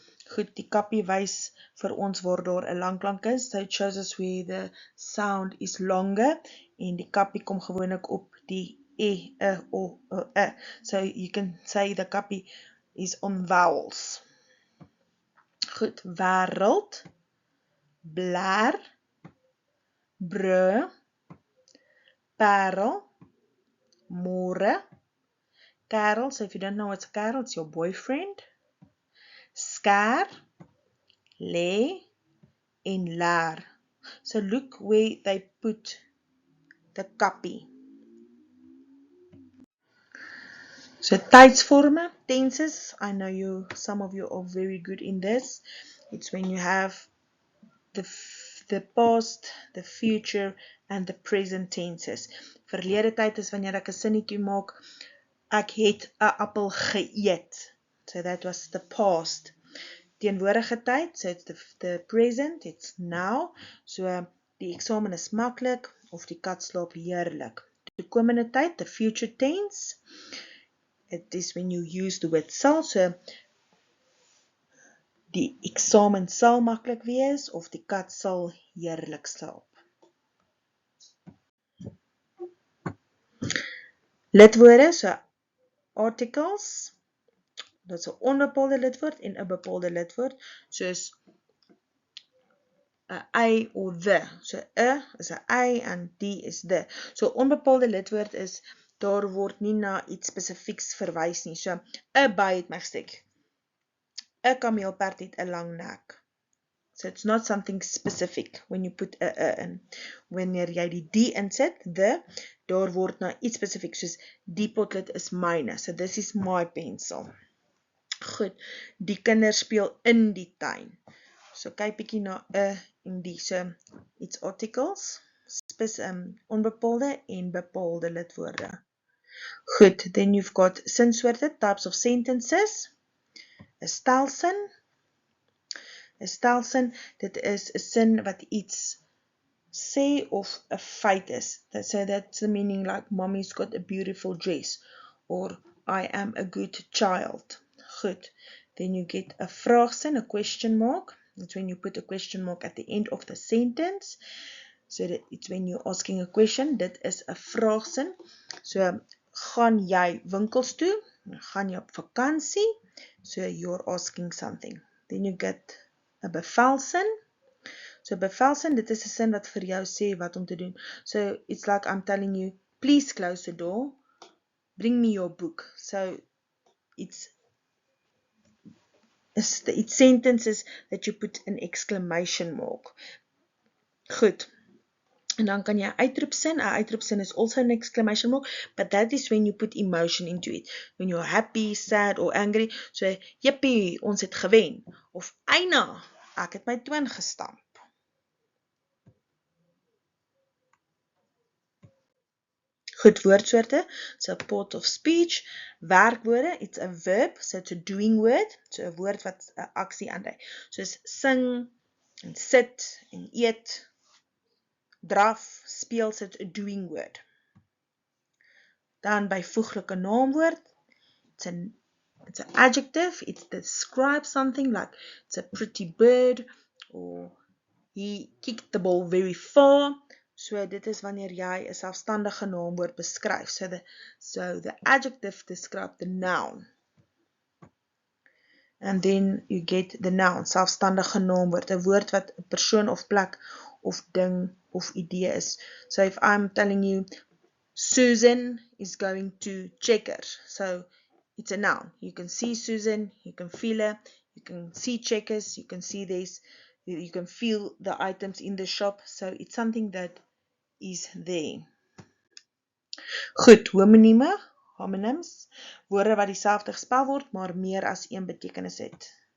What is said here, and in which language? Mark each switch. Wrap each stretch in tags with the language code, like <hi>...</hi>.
<af>Goed, die kappie wys vir ons waar daar 'n lang klank is.</af> <en>So it shows us where the sound is longer</en> <af>en die kappie kom gewoonlik op die e, o, e.</af> <en>So you can say the kappie is on vowels.</en> <af>Goed, wêreld, blaar, brû, parel, môre, Carol.</af> <en>So if you don't know what's Carol, it's your boyfriend.</en> <af>Skaar, lê en laar.</af> <en>So look where they put the kappie. So tydsvorme, tenses. I know some of you are very good in this. It's when you have the past, the future and the present tenses.</en> <af>Verlede tyd is wanneer ek 'n sinnetjie maak, ek het 'n appel geëet.</af> <en>So that was the past. Teenwoordige tyd, so it's the present, it's now.</en> <af>So die eksamen is maklik of die kat slaap heerlik.</af> <en>Toekomende tyd, the future tense. It is when you use the word sal.</en> <af>So die eksamen sal maklik wees of die kat sal heerlik slaap.</af> <en>Lidwoorde, so articles.</en> <af>Dit is 'n onbepaalde lidwoord en 'n bepaalde lidwoord, soos 'n I of the. So 'n is 'n I en die is the. So onbepaalde lidwoord is daar word nie na iets spesifieks verwys nie. So 'n by het my gestek. 'n kameelperd het 'n lang nek.</af> <en>So it's not something specific when you put 'n in.</en> <af>Wanneer jy die insit, the, daar word na iets spesifiek, soos die potlood is myne.</af> <en>So this is my pencil.</en> <af>Goed, die kinders speel in die tuin. So kyk bietjie na 'n en die.</af> <en>So it's articles,</en> <af>onbepaalde en bepaalde lidwoorde.</af> <en>Goed, then you've got sinsoorte, types of sentences.</en> <af>'n stelsin. 'n stelsin, dit is 'n sin wat iets sê of 'n feit is.</af> <en>So that's the meaning, like mommy's got a beautiful dress or I am a good child. Goed. Then you get a vraagsin, a question mark. That's when you put a question mark at the end of the sentence. So that it's when you're asking a question.</en> <af>Dit is 'n vraagsin. So gaan jy winkels toe? Gaan jy op vakansie?</af> <en>So you're asking something. Then you get 'n bevelsin.</en> <af>So bevelsin, dit is 'n sin wat vir jou sê wat om te doen.</af> <en>So it's like I'm telling you, please close the door. Bring me your book. So it's sentences that you put an exclamation mark. Goed.</en> <af>En dan kan jy uitroepsin. 'n uitroepsin</af> <en>is also an exclamation mark, but that is when you put emotion into it. When you're happy, sad or angry.</en> <af>So, jippie, ons het gewen. Of eina, ek het my toon gestamp.</af> <en>Goed, woordsoorte. So, part of speech. Werkwoorde, it's a verb. So, it's a doing word.</en> <af>So, 'n woord wat 'n aksie aandui. Soos sing, en sit, en eet, draf, speel,</af> <en>so it's a doing word.</en> <af>Dan byvoeglike naamwoord.</af> <en>It's an adjective. It describes something, like it's a pretty bird, or he kicked the ball very far.</en> <af>So dit is wanneer jy 'n selfstandige naamwoord beskryf.</af> <en>So the adjective describes the noun. And then you get the noun,</en> <af>selfstandige naamwoord, 'n woord wat 'n persoon of plek of ding of idee is.</af> <en>So if I'm telling you Susan is going to Checkers, so it's a noun. You can see Susan, you can feel her, you can see Checkers, you can see this, you can feel the items in the shop, so it's something that is there.</en> <af>Goed, homonyms, woorde wat dieselfde gespel word, maar meer as een betekenis het.</af>